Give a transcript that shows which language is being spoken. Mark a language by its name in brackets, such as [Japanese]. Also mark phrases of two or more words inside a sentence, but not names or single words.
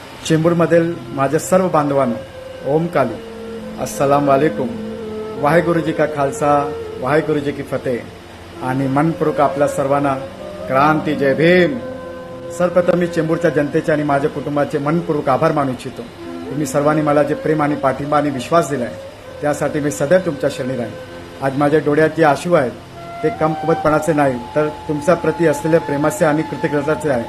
[Marathi] चेंबूरमधील माझ्या सर्व बांधवांनो ओम काली [Arabic] السلام عليكم. [Punjabi] ਵਾਹਿਗੁਰੂ ਜੀ ਕਾ ਖ਼ਾਲਸਾ ਵਾਹਿਗੁਰੂ ਜੀ ਕੀ ਫ਼ਤਿਹ [Marathi] आणि मनपूर्वक आपल्या सर्वांना क्रांती जय भीम। सर्वप्रथम मी चेंबूरच्या जनतेचे आणि माझ्या कुटुंबाचे मनपूर्वक आभार मानू इच्छितो। तुम्ही सर्वांनी मला जे प्रेम आणि पाठिंबा आणि विश्वास दिलाय त्यासाठी मी सदैव तुमच्या शरणी राहीन। आज माझ्या डोळ्यात जे आशू आहेत ते कमकुवतपणाचे नाही तर तुमच्या प्रती असलेल्या प्रेमाचे आणि कृतज्ञतेचे आहे।